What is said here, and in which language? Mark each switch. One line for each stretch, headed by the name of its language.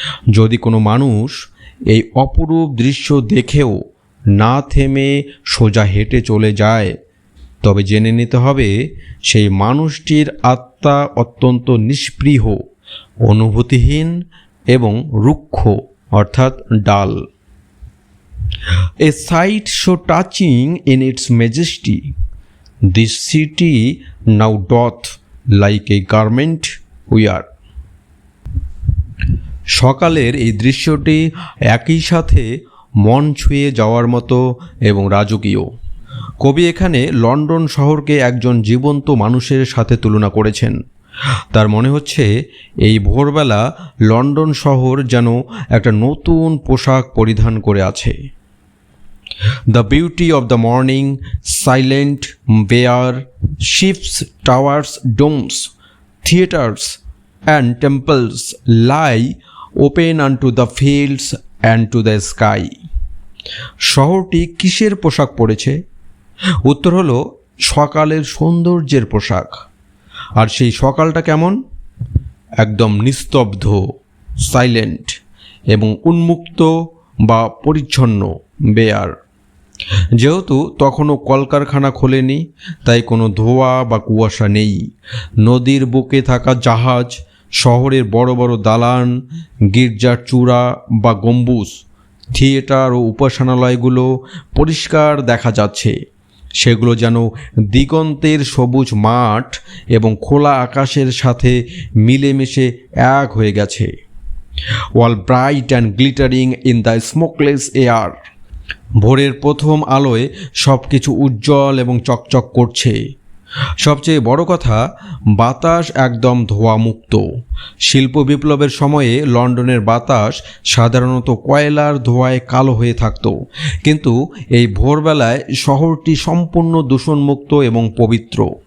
Bangla: যদি কোনো মানুষ এই অপরূপ দৃশ্য দেখেও না থেমে সোজা হেঁটে চলে যায়, তবে জেনে নিতে হবে সেই মানুষটির আত্মা অত্যন্ত নিষ্পৃহ, অনুভূতিহীন এবং রুক্ষ, অর্থাৎ ডাল।
English: A sight so touching in its majesty, this city now doth like a garment wear.
Bangla: সকালের এই দৃশ্যটি একই সাথে মন ছুঁয়ে যাওয়ার মতো এবং রাজকীয়। কবি এখানে লন্ডন শহরকে একজন জীবন্ত মানুষের সাথে তুলনা করেছেন। তার মনে হচ্ছে এই ভোরবেলা লন্ডন শহর যেন একটা নতুন পোশাক পরিধান করে আছে।
English: The beauty of the morning, silent, bare, ships, towers, domes, theatres, and temples lie open unto the fields and to the sky.
Bangla: শহরটি কিসের পোশাক পরেছে? উত্তর হলো সকালের সৌন্দর্যের পোশাক। আর সেই সকালটা কেমন? একদম নিস্তব্ধ, সাইলেন্ট এবং উন্মুক্ত বা পরিচ্ছন্ন, বেয়ার। যেহেতু তখনও কলকারখানা খোলেনি, তাই কোনো ধোঁয়া বা কুয়াশা নেই। নদীর বুকে থাকা জাহাজ, শহরের বড় বড় দালান, গির্জার চূড়া বা গম্বুজ, থিয়েটার ও উপাসনালয়গুলো পরিষ্কার দেখা যাচ্ছে। সেগুলো যেন দিগন্তের সবুজ মাঠ এবং খোলা আকাশের সাথে মিলেমিশে এক হয়ে গেছে।
English: All bright and glittering in the smokeless air.
Bangla: ভোরের প্রথম আলোয় সব কিছু উজ্জ্বল এবং চকচক করছে। সবচেয়ে বড় কথা, বাতাস একদম ধোঁয়ামুক্ত। শিল্প বিপ্লবের সময়ে লন্ডনের বাতাস সাধারণত কয়লার ধোঁয়ায় কালো হয়ে থাকত, কিন্তু এই ভোরবেলায় শহরটি সম্পূর্ণ দূষণমুক্ত এবং পবিত্র।